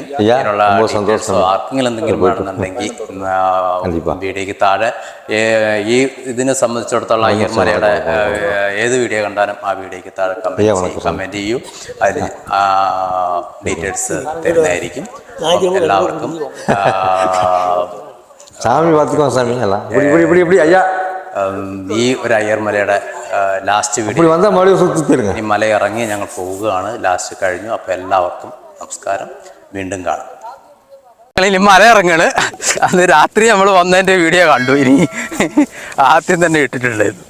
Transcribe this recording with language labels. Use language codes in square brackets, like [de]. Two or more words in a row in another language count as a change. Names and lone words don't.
[ml] ആർക്കെങ്കിലും എന്തെങ്കിലും വേണമെന്നുണ്ടെങ്കിൽ വീഡിയോയ്ക്ക് താഴെ ഈ ഇതിനെ സംബന്ധിച്ചിടത്തോളം അയ്യർമലയുടെ ഏത് വീഡിയോ കണ്ടാലും ആ വീഡിയോയ്ക്ക് താഴെ കമന്റ് ചെയ്യൂ. അതിൽ ഡീറ്റെയിൽസ് തരുന്നതായിരിക്കും. എല്ലാവർക്കും [ta] சாமி பார்த்துக்கோங்க சாமி. எல்லாம் இப்படி ஐயா [ml] ഈ ഒരു അയ്യർമലയുടെ [en] last video [ml] ഈ മല ഇറങ്ങി ഞങ്ങൾ പോവുകയാണ്. ലാസ്റ്റ് കഴിഞ്ഞു. അപ്പോൾ എല്ലാവർക്കും നമസ്കാരം, വീണ്ടും കാണാം. ഇനി മല ഇറങ്ങാണ്. അത് രാത്രി നമ്മൾ വന്നതിൻ്റെ വീഡിയോ കണ്ടു. ഇനി ആദ്യം തന്നെ ഇട്ടിട്ടുള്ളത്